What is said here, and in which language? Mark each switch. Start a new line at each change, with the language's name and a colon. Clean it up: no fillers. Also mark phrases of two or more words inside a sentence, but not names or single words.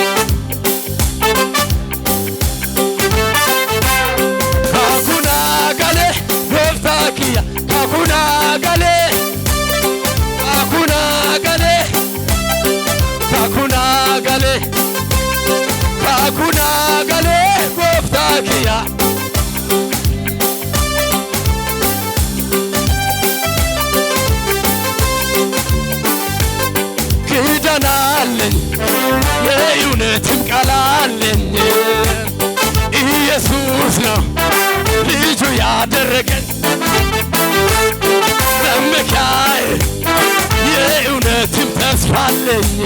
Oromo: kakuna gale gooftaa kiyyaa kakuna gale kakuna gale kakuna gale kakuna gale gooftaa kiyyaa
Amharic: ኪዳናለኝ የእውነትም ቃል አለኝ ኢየሱስ ነው ልጁ ያደረገኝ መመኪያዬ የእውነትም ተስፋ አለኝ